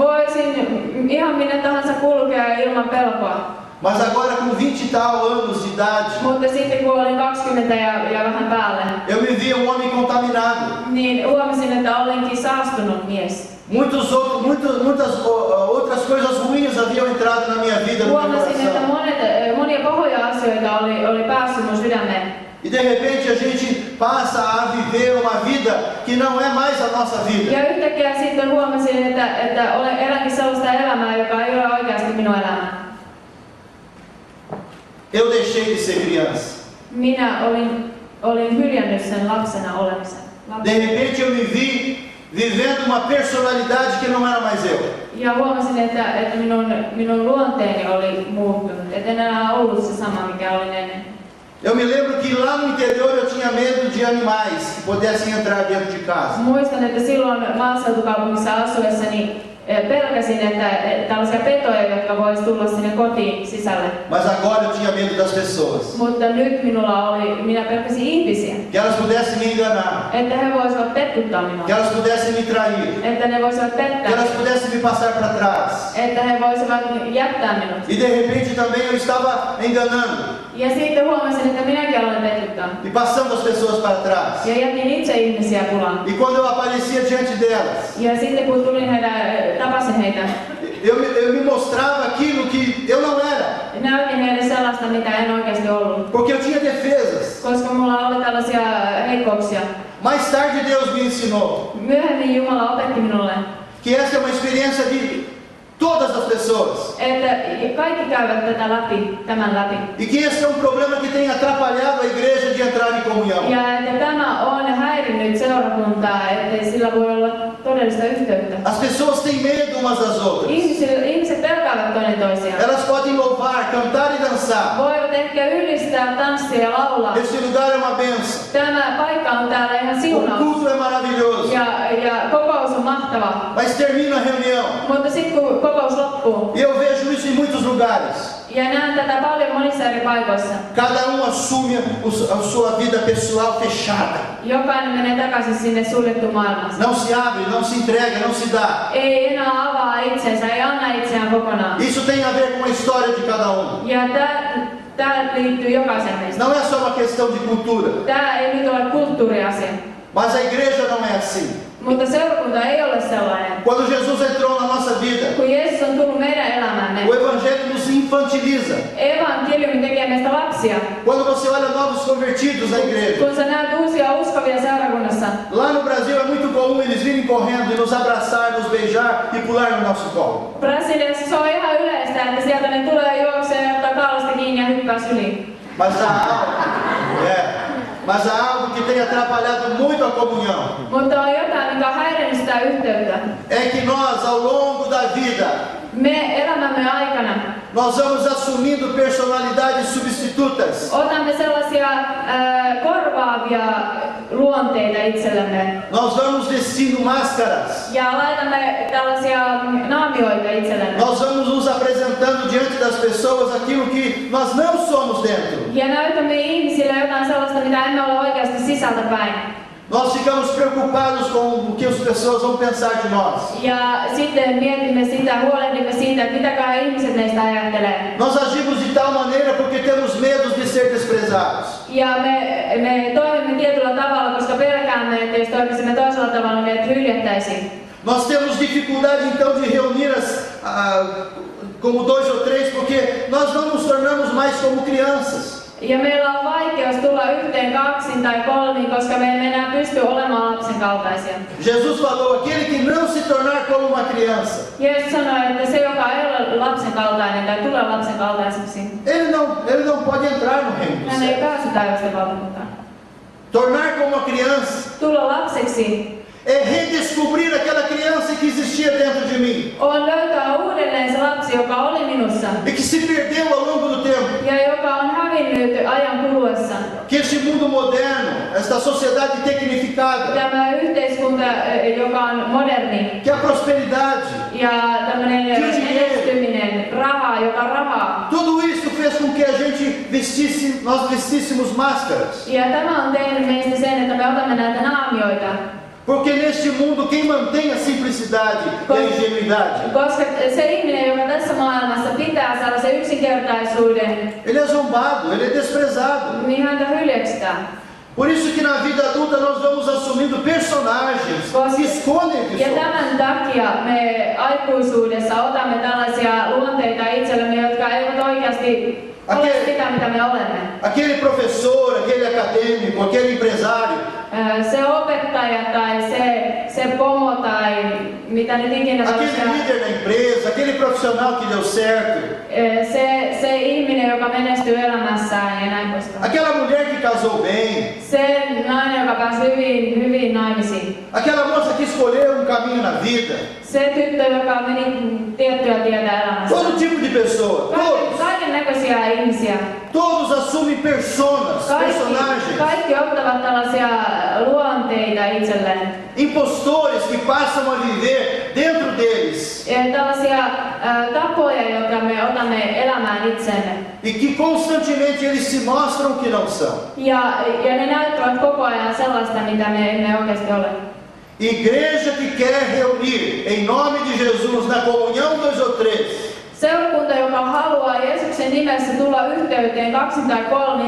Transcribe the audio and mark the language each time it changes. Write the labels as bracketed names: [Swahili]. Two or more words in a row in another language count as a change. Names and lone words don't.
[Finnish] Voisin ihan minne tahansa kulkea ilman pelkoa. [Portuguese] Mas agora com 20 e tal anos de idade, [Finnish] Mutta sitten kun olin 20 ja vähän päälle, [Portuguese] eu me via um homem contaminado. [Finnish] niin huomasin, että olinkin saastunut mies. [Portuguese] Muitas outras coisas ruins haviam entrado na minha vida, no meu [Finnish] Huomasin, että [Portuguese] coração. [Finnish] monia pahoja asioita oli päässyt mun sydämeen. [Portuguese] E de repente a gente passa a viver uma vida que não é mais a nossa vida. [Finnish] Ja yhtäkkiä sitten huomasin, että elänkin sellaista elämää, joka ei ole oikeasti minun elämää. [Portuguese] Eu deixei de ser criança. [Finnish] Minä olin hyljännyt sen lapsena olemisen. [Portuguese] De repente eu me vi vivendo uma personalidade que não era mais eu. [Finnish] Ja huomasin, että minun luonteeni oli muuttunut. Et en enää ollut se sama, mikä olin ennen. [Portuguese] Eu me lembro que lá no interior eu tinha medo de animais que pudessem entrar dentro de casa. [Finnish] Muistan, että silloin maaseutukaupungissa asuessani pelkäsin, että tällaisia petoja, jotka vois tulla sinne kotiin sisälle. [Portuguese] Mas agora eu tinha medo das pessoas. [Finnish] Mutta nyt minä pelkäsin ihmisiä. [Portuguese] Que elas pudessem me enganar. [Finnish] Että he voisivat petkuttaa minua. [Portuguese] Que elas pudessem me trair. [Finnish] Että ne voisivat [Portuguese] Que [Finnish] pettää. [Portuguese] elas pudessem me passar para trás. [Finnish] Että he voisivat jättää minut. [Portuguese] E de repente também eu estava enganando. [Finnish] Ja sitten huomasin, että minäkin aloin petkuttaa. [Portuguese] E passando as pessoas para trás. [Finnish] Ja jätin itse ihmisiä pulaan. [Portuguese] E quando eu aparecia diante delas, [Finnish] Ja sitten kun tulin tapasin heitä, [Portuguese] eu me mostrava aquilo que eu não era. [Finnish] näytin heille sellaista, mitä en oikeasti ollut. [Portuguese] Porque eu tinha defesas. [Finnish] Koska mulla oli tällaisia heikkouksia. [Portuguese] Mais tarde Deus me ensinou [Finnish] Myöhemmin Jumala opetti minulle, [Portuguese] que essa é uma experiência de todas as pessoas. [Finnish] että kaikki käyvät tämän läpi. [Portuguese] E que esse é um problema que tem atrapalhado a igreja de entrar em comunhão. [Finnish] Ja että tämä on häirinnyt seurakuntaa, ettei sillä voi olla todella todellista yhteyttä. [Portuguese] As pessoas têm medo umas das outras. [Finnish] Ihmiset pelkäävät toinen toisiaan. [Portuguese] Elas podem louvar, cantar e dançar. [Finnish] Voivat ehkä ylistää, tanssia ja laulaa. [Portuguese] Esse lugar é uma bênção. [Finnish] Tämä paikka on täällä ihan [Portuguese] O [Finnish] siunaus. [Portuguese] culto é maravilhoso. [Finnish] Ja kokous on mahtava. [Portuguese] Mas termina a reunião. [Finnish] Mutta sitten kun kokous loppuu, [Portuguese] E eu vejo isso em muitos lugares. [Finnish] ja näen tätä paljon monissa eri paikoissa. [Portuguese] Cada assume a sua vida pessoal fechada. [Finnish] Jokainen menee takaisin sinne suljettu maailmassa. [Portuguese] Não se abre, não se entrega, não se dá. [Finnish] Ei enää avaa itsensä, ei anna itseään kokonaan. [Portuguese] Isso tem a ver com a história de cada um. [Finnish] Ja tämä liittyy jokaisen meistä. [Portuguese] Não é só uma questão de cultura. [Finnish] Tämä ei nyt ole kulttuuriasia. [Portuguese] Mas a igreja não é assim. [Finnish] Mutta seurakunta ei ole sellainen. [Portuguese] Quando Jesus entrou na nossa vida, [Finnish] Kun Jeesus on tullut meidän elämäämme, [Portuguese] o evangelho nos infantiliza. [Finnish] evankeliumi tekee meistä lapsia. [Portuguese] Quando você olha novos convertidos na igreja, [Finnish] Kun sä näet uusia uskovia seurakunnassa, [Portuguese] lá no Brasil é muito comum eles virem correndo e nos abraçar, nos beijar e pular no nosso colo. [Finnish] Brasiliassa se on ihan yleistä, että sieltä ne tulee juokseen ja ottaa kaalasta kiinni ja hyppää syliin. [Portuguese] Mas há algo que tem atrapalhado muito a comunhão. [Finnish] Mutta on jotain, mikä on häirinnyt sitä yhteyttä. [Portuguese] É que nós, ao longo da vida, [Finnish] Me elämämme aikana [Portuguese] nós vamos assumindo personalidades substitutas. [Finnish] otamme sellaisia korvaavia luonteita itsellemme. [Portuguese] Nós vamos vestindo máscaras. [Finnish] Ja laitamme tällaisia naamioita itsellemme. [Portuguese] Nós vamos nos apresentando diante das pessoas aquilo que nós não somos dentro. [Finnish] Ja näytämme ihmisille jotain sellaista, mitä emme ole oikeasti sisältä päin. [Portuguese] Nós ficamos preocupados com o que as pessoas vão pensar de nós. [Finnish] Ja sitten mietimme sitä, huolehdimme siitä, että mitäköhän ihmiset meistä ajattelee. [Portuguese] Nós agimos de tal maneira porque temos medo de ser desprezados. [Finnish] Ja me toimimme tietyllä tavalla, koska pelkäämme, että jos toimisimme toisella tavalla, meidät hyljättäisiin. [Portuguese] Nós temos dificuldade então de reunir como 2 ou 3 porque nós não nos tornamos mais como crianças. [Finnish] Ja meillä on vaikeus tulla yhteen 2 tai 3, koska me emme enää pysty olemaan lapsen kaltaisia. [Portuguese] Jesus falou, aquele que não se tornar como uma criança. [Finnish] Jeesus sanoi, että se, joka ei ole lapsen kaltainen tai tulee lapsen kaltaiseksi, [Portuguese] Ele não pode entrar no reino do [Finnish] hän ei [Portuguese] céu. [Finnish] pääse taivasten valtakuntaan. [Portuguese] Tornar como uma criança [Finnish] Tulla lapseksi [Portuguese] é redescobrir aquela criança que existia dentro de mim [Finnish] on löytää uudelleen se lapsi, joka oli minussa [Portuguese] e que se perdeu ao longo do tempo. [Finnish] ja joka on hävinnyt ajan kuluessa. [Portuguese] Que este mundo moderno, esta sociedade tecnificada, [Finnish] Tämä yhteiskunta, joka on moderni [Portuguese] que a prosperidade, [Finnish] ja tämmöinen menestyminen, raha, joka rahaa. [Portuguese] tudo isso fez com que a gente nós vestíssemos máscaras. [Finnish] Ja tämä on tehnyt meistä sen, että me otamme näitä naamioita. [Portuguese] Porque neste mundo quem mantém a simplicidade e a ingenuidade, [Finnish] Koska se ihminen, joka tässä maailmassa pitää sellaisen yksinkertaisuuden, [Portuguese] ele é zombado, ele é desprezado. [Finnish] niin häntä hyljeksitään. [Portuguese] Por isso que na vida adulta nós vamos assumindo personagens que escondem o que [Finnish] Ja [Portuguese] somos. [Finnish] tämän takia me aikuisuudessa otamme tällaisia luonteita itsellemme, jotka eivät oikeasti ole sitä, mitä me olemme. [Portuguese] Aquele professor, aquele acadêmico, aquele empresário, [Finnish] Se opettaja tai se pomo tai mitä nyt ikinä [Portuguese] aquele líder da empresa, aquele profissional que deu certo, [Finnish] se ihminen, joka menestyy elämässään ja näin poispäin. [Portuguese] aquela mulher que casou bem, [Finnish] Se nainen, joka pääsi hyvin naimisiin. [Portuguese] aquela moça que escolheu um caminho na vida, [Finnish] Se tyttö, joka meni tiettyä tietä elämässä. [Portuguese] todo tipo de pessoa, todos, [Finnish] Kaiken näköisiä ihmisiä. [Portuguese] todos assumem personas, personagens, [Finnish] Kaikki ottavat tällaisia luonteita itselleen. [Portuguese] impostores que passam a viver dentro deles [Finnish] Tällaisia tapoja, joita me otamme elämään itsemme. [Portuguese] e que constantemente eles se mostram que não são. [Finnish] Ja ne näyttävät koko ajan sellaista, mitä me emme oikeasti ole. [Portuguese] Igreja que quer reunir em nome de Jesus na comunhão 2 ou 3, [Finnish] Seurakunta, joka haluaa Jeesuksen nimessä tulla yhteyteen 2 tai 3,